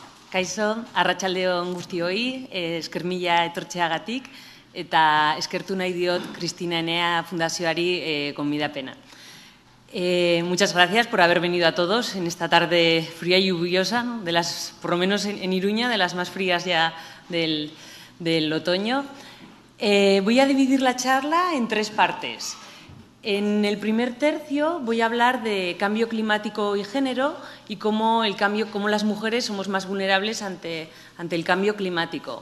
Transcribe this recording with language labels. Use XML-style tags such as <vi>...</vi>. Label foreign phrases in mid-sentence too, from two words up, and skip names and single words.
<eu>Kaixo, arratsaldeon guztioi, esker mila etortzeagatik eta eskertu nahi diot Cristina Enea Fundazioari gonbidapena.</eu> <es>Muchas gracias por haber venido a todos en esta tarde fría y lluviosa, ¿no? Por lo menos en Iruña, de las más frías ya del otoño. Voy a dividir la charla en tres partes. En el primer tercio voy a hablar de cambio climático y género y cómo las mujeres somos más vulnerables ante el cambio climático.</es>